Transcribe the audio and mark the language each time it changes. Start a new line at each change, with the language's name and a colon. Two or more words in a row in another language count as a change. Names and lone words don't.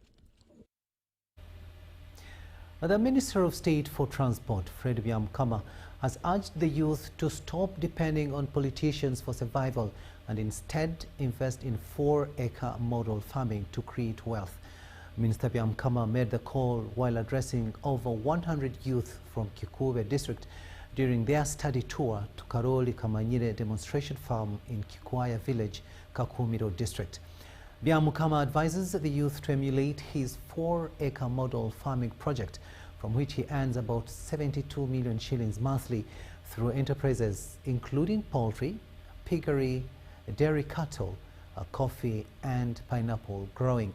English: The Minister of State for Transport, Fred Byamukama, has urged the youth to stop depending on politicians for survival and instead invest in 4-acre model farming to create wealth. Minister Byamukama made the call while addressing over 100 youth from Kikube district during their study tour to Karoli Kamanyire demonstration farm in Kikwaya village, Kakumiro district. Byamukama advises the youth to emulate his 4-acre model farming project, from which he earns about 72 million shillings monthly through enterprises including poultry, piggery, dairy cattle, coffee and pineapple growing.